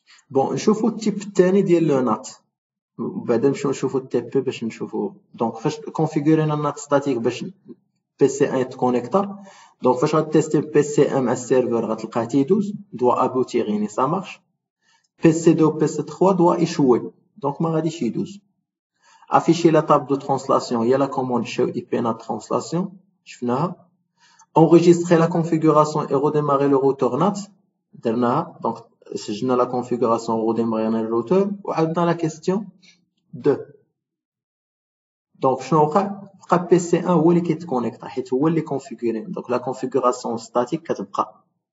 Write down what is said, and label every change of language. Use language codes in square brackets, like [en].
[ar] بون نشوفو التيب الثاني ديال لو نات وبعدا نمشيو نشوفو التي بي باش نشوفو. دونك فاش كونفيغورينا النات ستاتيك باش بي سي 1 يتكونيكتا، دونك فاش غتيستي بي سي 1 مع السيرفور غتلقاه تيدوز دوا ابوتيغ يعني سا مارش. بي سي 2 و بي سي 3 دوا ايشوي دونك ما غاديش يدوز. [fr] afficher la table de translation هي la commande show IP NAT translation شفناها. enregistrer la configuration et redémarrer le routeur NAT درناها. [ar] دونك سجلنا [fr] la configuration redémarrer le routeur [ar] وعندنا la question 2. دونك شنو وقع؟ بقى بي سي 1 هو اللي كيتكونيكتا حيت هو اللي كونفيغوري. دونك لا configuration statique كتبقى.